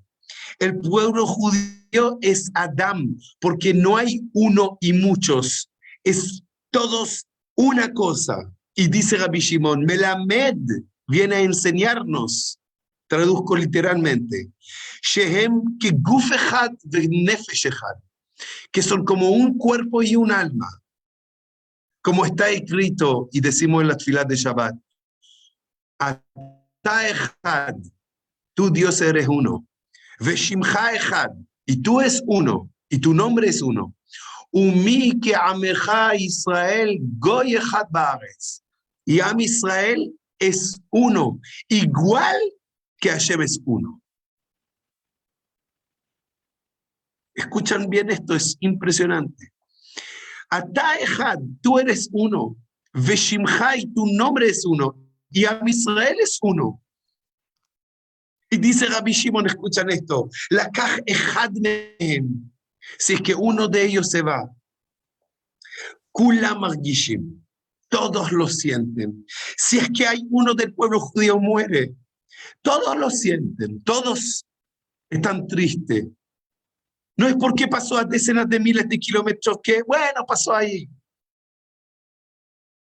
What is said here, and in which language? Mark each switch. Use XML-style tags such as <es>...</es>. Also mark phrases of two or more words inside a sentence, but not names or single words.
<es>El pueblo judío es Adam, porque no hay uno y muchos, es todos una cosa. Y dice Rabbi Shimon, Melamed viene a enseñarnos, traduzco literalmente,</es> <he>שהם כגוף אחד ונפש אחד,</he> <es>que son como un cuerpo y un alma, como está escrito y decimos en las filas de Shabbat,</es> <he>אתה אחד,</he> <es>tú Dios eres uno,</es> <he>ושמך אחד,</he> <es>y tú es uno, y tu nombre es uno,</es> <he>ומי כעמך ישראל גוי אחד בארץ,</he> <es>y</es> <he>עם ישראל</he> <es>es uno, igual que Hashem es uno. Escuchan bien esto, es impresionante.</es> <he>אתה אחד,</he> <es>tú eres uno. Veshimcha, y tu nombre es uno. Y</es> <he>עם ישראל</he> <es>es uno. Y dice Rabbi Shimon, escuchan esto.</es> <he>לקח אחד מהם.</he> <es>Si es que uno de ellos se va.</es> <he>כולם מרגישים.</he> <es>Todos lo sienten. Si es que hay uno del pueblo judío muere, todos lo sienten. Todos están tristes. No es porque pasó a decenas de miles de kilómetros que, bueno, pasó ahí.</es>